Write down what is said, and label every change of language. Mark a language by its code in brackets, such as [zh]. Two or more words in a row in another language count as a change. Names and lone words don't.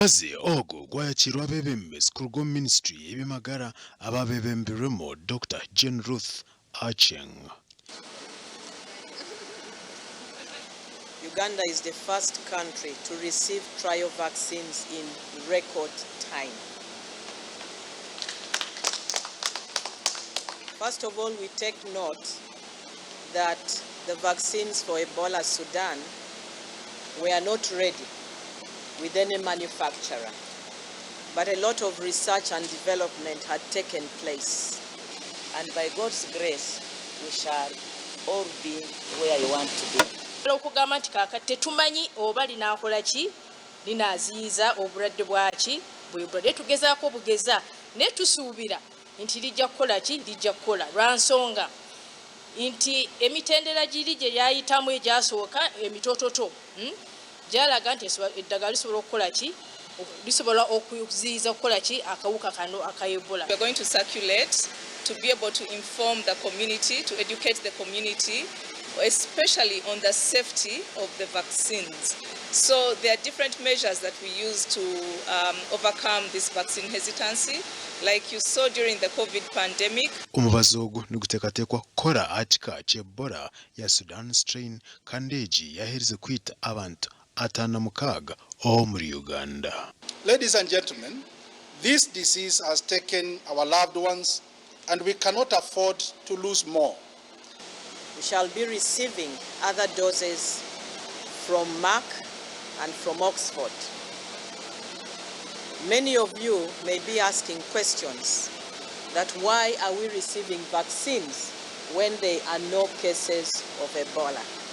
[ttj] Omubazi ogwo gwayakirwa abebembezi ku lw'o Minisiture y'ebimagara ababebembirwemu Dr. Jane Ruth Acheng. [en] Uganda is the first country to receive trial vaccines in record time. First of all, we take note that the vaccines for Ebola Sudan were not ready with any manufacturer, but a lot of research and development had taken place. And by God's grace, we shall all be where you want to be. [lg] Okugamba nti kaakati tetumanyi oba linaakola ki linaaziyiza obulwadde bwaki bwe bulwadde tugezaako bugeza naye tusuubira nti lijja kukola ki lijja kukola lwa nsonga nti emitendera giri gye yayitamu egyasooka emitoototo gyalaga nti eddagala lisobola okukola ki lisobola okuziyiza okukola ki akawuka kano aka Ebola. [en] We are going to circulate to be able to inform the community, to educate the community, especially on the safety of the vaccines. So there are different measures that we use to overcome this vaccine hesitancy. Like you saw during the COVID pandemic. [ttj] Omubazi ogwo niguteekateekwa kukola akika ky'Ebola ya Sudan strain kandi egi yaheereze kwita abantu 56 omuli Uganda. [en] Ladies and gentlemen, this disease has taken our loved ones and we cannot afford to lose more. We shall be receiving other doses from Merck and from Oxford. Many of you may be asking questions that why are we receiving vaccines when there are no cases of Ebola?